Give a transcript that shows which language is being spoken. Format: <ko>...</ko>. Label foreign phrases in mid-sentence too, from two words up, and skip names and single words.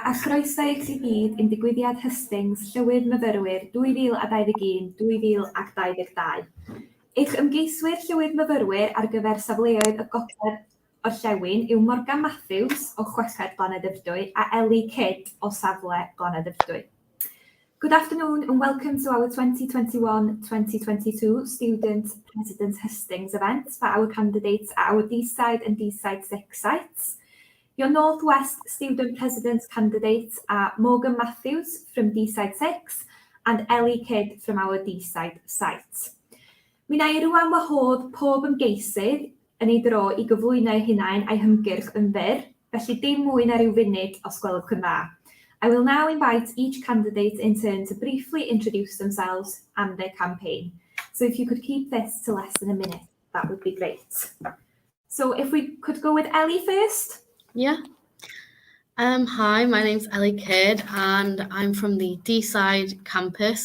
<cy>croeso i chi gyd i'n digwyddiad Hustings Llywydd Myfyrwyr 2021-2022. Eich ymgeiswyr Llywydd Myfyrwyr ar gyfer safleoedd y gogledd orllewin yw Morgan Matthews o Chweched Blaned Dyfrdwy a Ellie o safle Blaned Dyfrdwy.</cy> <en>Good afternoon and welcome to our 2021-2022 Student President Hustings event for our candidates at our Deeside and Deeside 6 sites. Your Northwest Student President's candidates are Morgan Matthews from Deeside 6 and Ellie from our Deeside site. Mi wna i rwan wahodd pob ymgeisydd yn ei dro i gyflwyno hunain a'i hymgyrch yn fyr, felly dim mwy na ryw funud os gwelwch yn dda. I will now invite each candidate in turn to briefly introduce themselves and their campaign. So if you could keep this to less than a minute, that would be great. So if we could go with Ellie first. Yeah. Hi, my name's Ellie and I'm from the Deeside campus.</en>